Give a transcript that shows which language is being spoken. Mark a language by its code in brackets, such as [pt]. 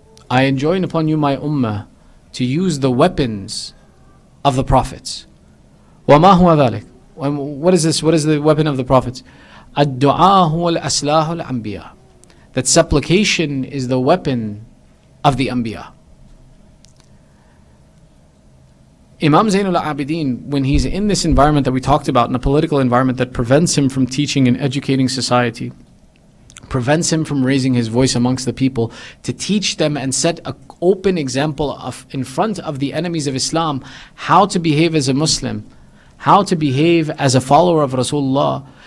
[en] I enjoin upon you, my ummah, to use the weapons of the prophets. [ar] وَمَا هُوَ ذَلِكَ? [en] What is this? What is the weapon of the prophets? [ar] الدعاء هو الأسلاح الأنبياء. [en] That supplication is the weapon of the Anbiya. Imam Zain al-Abidin, when he's in this environment that we talked about, in a political environment that prevents him from teaching and educating society, prevents him from raising his voice amongst the people to teach them and set an open example of in front of the enemies of Islam how to behave as a Muslim, how to behave as a follower of Rasulullah.